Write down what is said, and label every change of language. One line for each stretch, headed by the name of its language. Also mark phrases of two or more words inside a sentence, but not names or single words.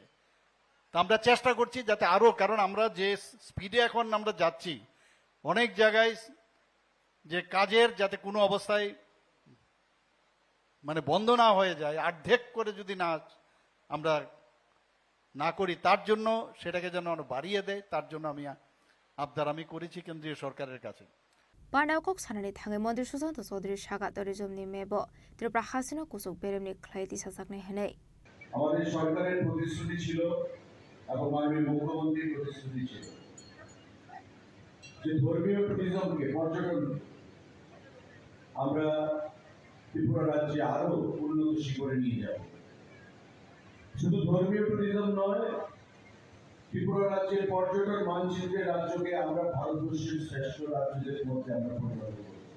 Bangla: তা আমরা চেষ্টা করছি যাতে আরও, কারণ আমরা যে স্পিডে এখন আমরা যাচ্ছি, অনেক জায়গায় যে কাজের যাতে কোনো অবস্থায় বন্ধ না হয়ে যায়, অর্ধেক করে যদি আমরা না করি, তার জন্য সেটাকে যেন বাড়িয়ে দেয়, তার জন্য আমি করেছি কেন্দ্রীয় সরকারের কাছে।
Kok Borok: पानावकक सानानि थाङै मन्त्री सुशान्त चौधरी सागा टुरिजमनि मेबो त्रिपुरा हासिनो कुसुक बेरेमनि ख्लायति सासाकनै हेनै
Bangla: আমাদের সরকারের প্রতিশ্রুতি ছিল এবং মাননীয় মুখ্যমন্ত্রীর প্রতিশ্রুতি ছিল যে ধর্মীয় টুরিজমকে, পর্যটন আমরা ত্রিপুরা রাজ্যে আরো উন্নত শিখরে নিয়ে যাব। শুধু ধর্মীয় টুরিজম নয়, ত্রিপুরা রাজ্যের পর্যটন মানচিত্রে রাজ্যকে আমরা ভারতবর্ষের শ্রেষ্ঠ রাজ্যদের মধ্যে আমরা পরিণত করব।